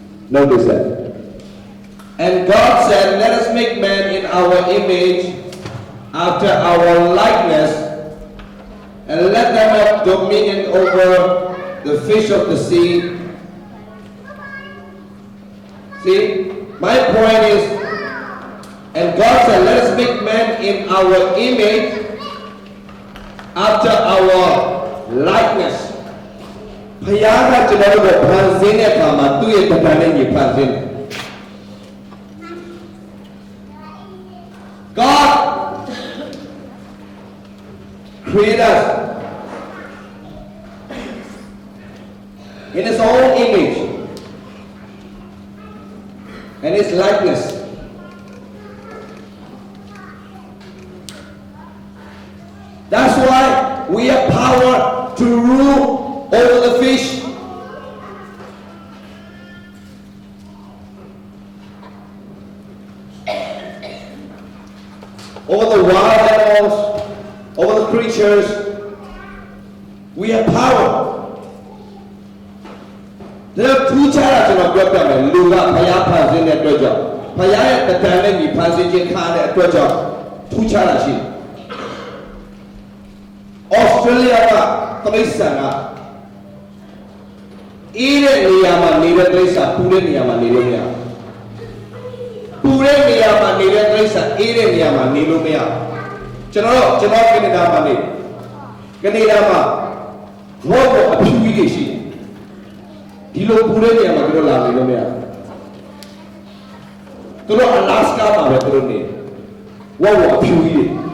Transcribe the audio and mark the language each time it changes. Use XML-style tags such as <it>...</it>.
<en>notice that and God said let us make man in our image after our likeness and let them have dominion over the fish of the sea. See, my point is, and God said, let us make man in our image after our likeness.</en> <my>ဘုရားကကျွန်တော်တို့ကိုဖန်ဆင်းတဲ့အခါမှာသူ့ရဲ့တဏ္ဍာနဲ့ညီဖန်ဆင်းတယ်</my> <en>God create us in His own image and His likeness. That's why we have power to rule over the fish, over the wild animals. creatures, we have power.</en> <my>ဒါထူးခြားတာကျွန်တော်ပြောပြမယ်လူကဘုရားဖန်ဆင်းတဲ့အတွက်ကြောင့်ဘုရားရဲ့တဏ္ဍာနဲ့ညီဖန်ဆင်းခြင်းခါတဲ့အတွက်ကြောင့်ထူးခြားတာရှိတယ် ။ Australia ကတိရစ္ဆာန်ကအေးတဲ့နေရာမှာနေတဲ့တိရစ္ဆာန်ပူတဲ့နေရာမှာနေလို့မရဘူး။ပူတဲ့နေရာမှာနေတဲ့တိရစ္ဆာန်အေးတဲ့နေရာမှာနေလို့မရဘူး။ကျွန်တော်ကနေဒါမှာနေကနေဒါမှာဘောကအဖြူကြီးတွေရှိတယ်ဒီလိုပူတဲ့နေရာမှာသူတို့လာနေလို့မရဘူးသူတို့အလာစကာမှာပဲသူတို့နေဝေါအဖြူကြီးတွေ</my>